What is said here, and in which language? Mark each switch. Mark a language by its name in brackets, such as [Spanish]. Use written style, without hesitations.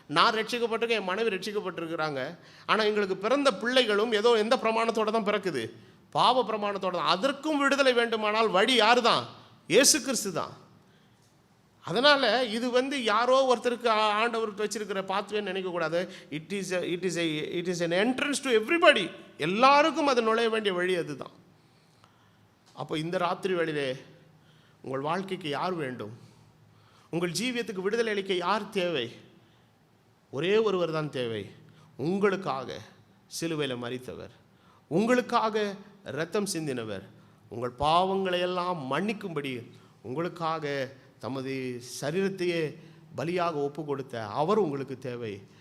[Tamil] நான் ரட்சிக்கப்பட்டிருக்கேன், என் மனைவி ரட்சிக்கப்பட்டிருக்கிறாங்க. ஆனால் எங்களுக்கு பிறந்த பிள்ளைகளும் ஏதோ எந்த பிரமாணத்தோடு தான் பிறக்குது, பாவ பிரமாணத்தோடு தான். அதற்கும் விடுதலை வேண்டுமானால் வழி யார் தான், இயேசு கிறிஸ்து தான். அதனால் இது யாரோ ஒருத்தருக்கு ஆண்டவருக்கு வச்சிருக்கிற பாத்வேன்னு நினைக்கக்கூடாது. [English] It is an entrance to everybody. [Tamil] எல்லாருக்கும் அது நுழைய வேண்டிய வழி அதுதான். அப்போ இந்த ராத்திரி வேளையிலே உங்கள் வாழ்க்கைக்கு யார் வேண்டும், உங்கள் ஜீவியத்துக்கு விடுதலை அளிக்க யார் தேவை? ஒரே ஒருவர் தான் தேவை. உங்களுக்காக சிலுவையில் மரித்தவர், உங்களுக்காக இரத்தம் சிந்தினவர், உங்கள் பாவங்களை எல்லாம் மன்னிக்கும்படி உங்களுக்காக தமது சரீரத்தையே பலியாக ஒப்பு கொடுத்த அவர் உங்களுக்கு தேவை.